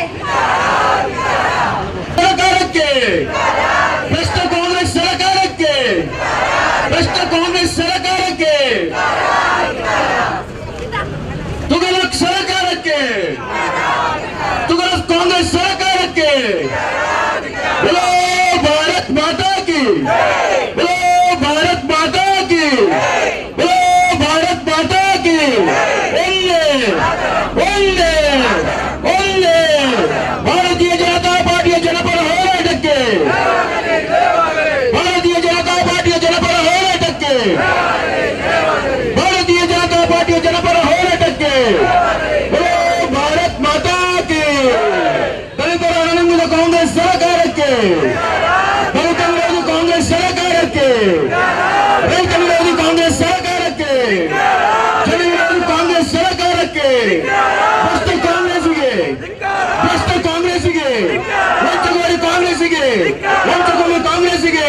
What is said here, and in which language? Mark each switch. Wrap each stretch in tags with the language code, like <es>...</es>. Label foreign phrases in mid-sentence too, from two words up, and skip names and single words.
<kn>ಸರ್ಕಾರಕ್ಕೆ ಭ್ರಷ್ಟ ಕಾಂಗ್ರೆಸ್ ಸರ್ಕಾರಕ್ಕೆ ಭ್ರಷ್ಟ ಕಾಂಗ್ರೆಸ್ ಸರ್ಕಾರಕ್ಕೆ ತುಘಲಕ್ ಸರ್ಕಾರಕ್ಕೆ ತುಘಲಕ್ ಕಾಂಗ್ರೆಸ್ ಸರ್ಕಾರಕ್ಕೆ</kn> <hi>बोलो भारत माता की बोलो भारत माता की बोलो भारत माता की</hi> <kn>ಒಂದೇ ಒಂದೇ ಒಂದೇ ಭಾರತೀಯ ಜನತಾ ಪಾರ್ಟಿಯ ಜನಪರ ಹೋರಾಟಕ್ಕೆ ಭಾರತೀಯ ಜನತಾ ಪಾರ್ಟಿಯ ಜನಪರ ಹೋರಾಟಕ್ಕೆ ಭಾರತೀಯ ಜನತಾ ಪಾರ್ಟಿಯ ಜನಪರ ಹೋರಾಟಕ್ಕೆ</kn> <hi>बोलो भारत माता की</hi> <kn>ದಲಿತರ ಹಣಂಗಿದ ಕಾಂಗ್ರೆಸ್ ಸರ್ಕಾರಕ್ಕೆ ದಲಿತ ವಿರೋಧಿ ಕಾಂಗ್ರೆಸ್ ಸರ್ಕಾರಕ್ಕೆ ರೈತ ವಿರೋಧಿ ಕಾಂಗ್ರೆಸ್ ಸರ್ಕಾರಕ್ಕೆ ಜನ ವಿರೋಧಿ ಕಾಂಗ್ರೆಸ್ ಸರ್ಕಾರಕ್ಕೆ ಭ್ರಷ್ಟ ಕಾಂಗ್ರೆಸ್ಗೆ ಭ್ರಷ್ಟ ಕಾಂಗ್ರೆಸ್ಗೆ ವಂಚಕವಾದಿ ಕಾಂಗ್ರೆಸ್ಗೆ ವಂಚಕವಾದಿ ಕಾಂಗ್ರೆಸ್ಗೆ</kn>